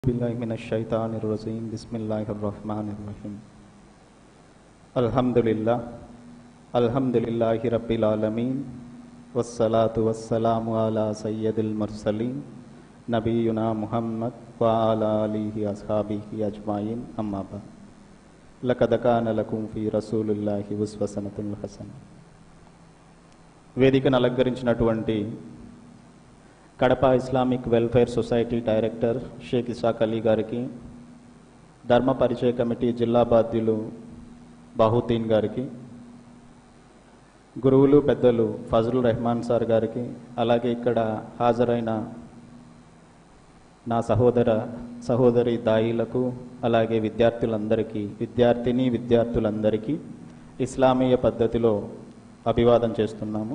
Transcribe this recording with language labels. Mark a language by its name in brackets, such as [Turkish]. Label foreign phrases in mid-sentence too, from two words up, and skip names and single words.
[Arabic] بالله من الشيطان الرجيم بسم الله الرحمن الرحيم الحمد لله رب العالمين والصلاة والسلام على سيد المرسلين نبينا محمد وعلى آله أصحابه أجمعين أما بعد لقد كان لكم في رسول الله أسوة حسنة. [Telugu] వేదికను అలంకరించినటువంటి కడప ఇస్లామిక్ వెల్ఫేర్ సొసైటీ డైరెక్టర్ షేక్ ఇసాక్ అలీ గారికి, ధర్మ పరిచయ కమిటీ జిల్లా బాధ్యులు బాహుద్దీన్ గారికి, గురువులు పెద్దలు ఫజలుర్ రెహమాన్ సార్ గారికి, అలాగే ఇక్కడ హాజరైన నా సహోదరి దాయిలకు, అలాగే విద్యార్థులందరికీ ఇస్లామీయ పద్ధతిలో అభివాదం చేస్తున్నాము.